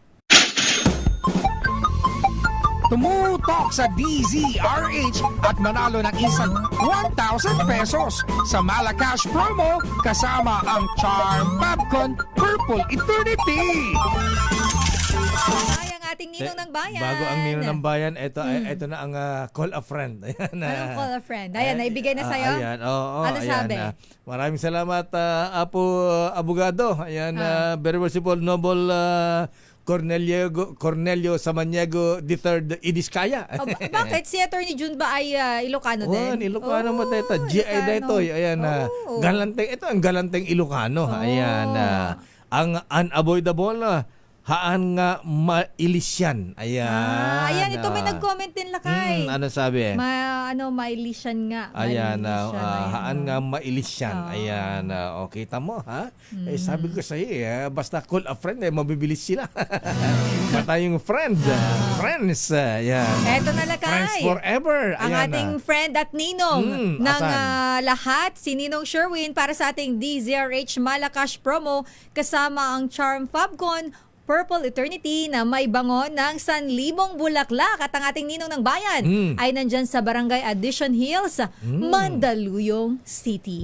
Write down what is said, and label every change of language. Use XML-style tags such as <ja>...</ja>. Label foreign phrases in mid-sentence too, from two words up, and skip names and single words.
<tl>Tumutok sa DZRH at manalo ng isang 1,000 pesos sa Malacash promo kasama ang Charm Popcorn Purple Eternity. Ay, ang ating Ninong ng Bayan. Bago ang Ninong ng Bayan, ito na ang Call a Friend. Ayan, Anong call a friend? Ayan, naibigay na sa'yo? Ayan, oo. Ano ayan, sabi? Maraming salamat, Apo Abogado. Ayan,</tl> <en>very worshipful, noble</en> <tl>Cornelio Samaniego III Idiskaya. Bakit? Si Attorney June ba ay Ilocano din? Ilocano mo dito. G.I. Detoy. Ayan, galanteng. Ito ang galanteng Ilocano. Ayan, ang unavoidable</tl> <ilo>haan nga mailisyan.</ilo> <tl>Ayan. Ayan, ito may nag-comment din, Lakay. Ano sabi?</tl> <ilo>Mailisyan nga.</ilo> <tl>Ayan,</tl> <ilo>Mailisyan, haan nga mailisyan.</ilo> <tl>Ayan, kita mo, ha? Sabi ko sa iyo, basta call a friend, mabibilis sila. Mata yung friend. Friends. Ayan. Eto na, Lakay.</tl> <en>Friends forever.</en> <tl>Ang Ayan, ating friend at ninong ng asan? lahat, si Ninong Sherwin para sa ating DZRH Malacash promo kasama ang Charm Fabcon Purple Eternity na may bangon ng 1,000 bulaklak at ang ating Ninong ng Bayan ay nandyan sa Barangay Addition Hills, Mandaluyong City.</tl>